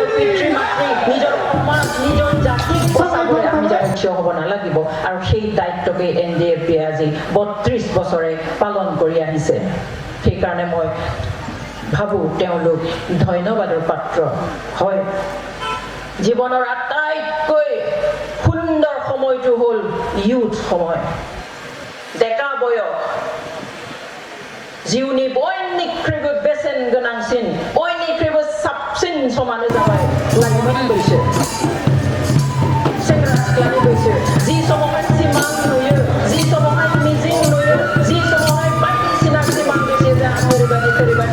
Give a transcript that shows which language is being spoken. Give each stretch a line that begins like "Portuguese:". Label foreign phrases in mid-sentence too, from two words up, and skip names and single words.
Assamese: পিতৃ মাতৃ নিজৰ সমাজ নিজৰ জাতিক বচাবলৈ আমি জানো থিয় হ'ব নালাগিব আৰু সেই দায়িত্বকে NDFB আজি 32 বছৰে পালন কৰি আহিছে সেইকাৰণে মই ভাবো তেওঁলোক ধন্যবাদৰ পাত্ৰ হয় জীৱনৰ আটাইতকৈ সুন্দৰ সময়টো হ'ল ইউথ সময় ডেকা বয়স
Bodo: जिउनि बयनिख्रुइबो बेसेन गोनांसिन बयनिख्रुइबो साबसिन समानो जाबाय लाइमोन बैसो सेंग्रा सिख्लानि बैसो जि समावहाय सिमां नुयो जि समावहाय मिजिं नुयो जि समावहाय बायदिसिना सिमां नुयो जे आं ओरैबायदि